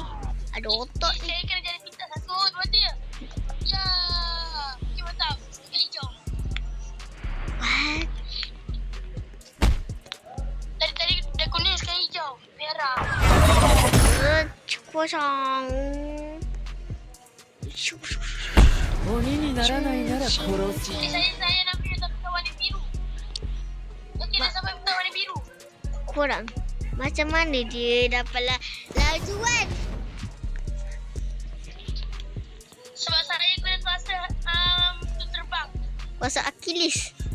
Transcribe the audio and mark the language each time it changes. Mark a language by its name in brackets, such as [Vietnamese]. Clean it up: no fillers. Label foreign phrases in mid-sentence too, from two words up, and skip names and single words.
[Malay] Ada otot ni. Saya kena jadi pintas. 1, 2, 3. Ya. Okay, mantap. Sekali hijau. What? Tadi dah kuning, sekarang hijau. Merah. Kosong. [Japanese] 鬼にならないなら殺す。 [Malay] Saya nak pilih tapi warna biru. Okey, dah sampai minta warna biru. Korang. Macam mana dia dapat lajuan? Sebab saya guna kuasa terbang. Kuasa Achilles.